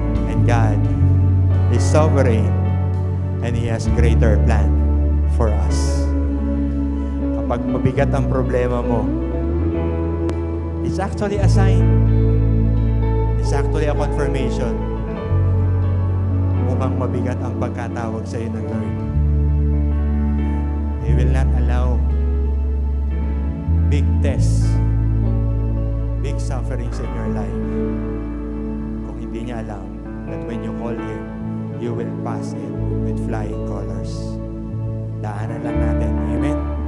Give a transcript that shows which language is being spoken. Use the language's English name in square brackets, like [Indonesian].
[English] And God is sovereign. And He has greater plan for us. [Filipino] Kapag mabigat ang problema mo, [English] it's actually a sign. It's actually a confirmation. [Filipino] Mukhang mabigat ang pagkatawag sa iyo ng Lord. [English] He will not allow big tests, big sufferings in your life. [Filipino] Kung hindi niya alam [English] that when you call Him, you will pass it with flying colors. [Filipino] Daanan lang natin. [English] Amen?